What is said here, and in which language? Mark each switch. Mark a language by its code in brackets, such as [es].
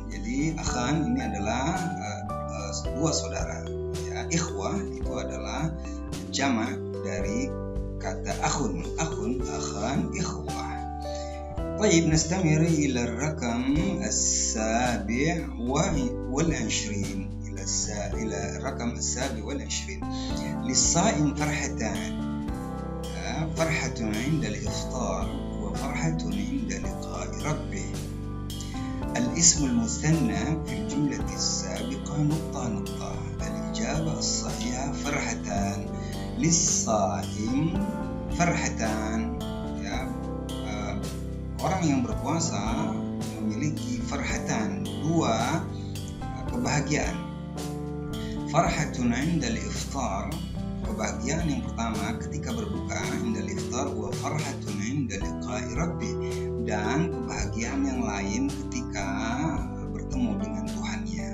[id] Jadi akhan ini adalah 2 saudara, ya. Ikhwah itu adalah jamak dari kata akhun, akhan, ikhwah. [ar] طيب نستمر إلى الرقم السابع والعشرين إلى الرقم السابع والعشرين. للصائم فرحتان، فرحة عند الإفطار وفرحة عند لقاء ربه. الاسم المثنى في الجملة السابقة نقطة نقطة. الإجابة الصحيحة فرحتان. للصائم فرحتان، [id] ya, orang yang berpuasa memiliki farhatan, dua kebahagiaan. [ar] Farhatun indal iftar, [id] kebahagiaan yang pertama ketika berbuka, indal iftar, [ar] wa farhatun indal liqa'i rabbi, [id] dan kebahagiaan yang lain ketika bertemu dengan Tuhannya.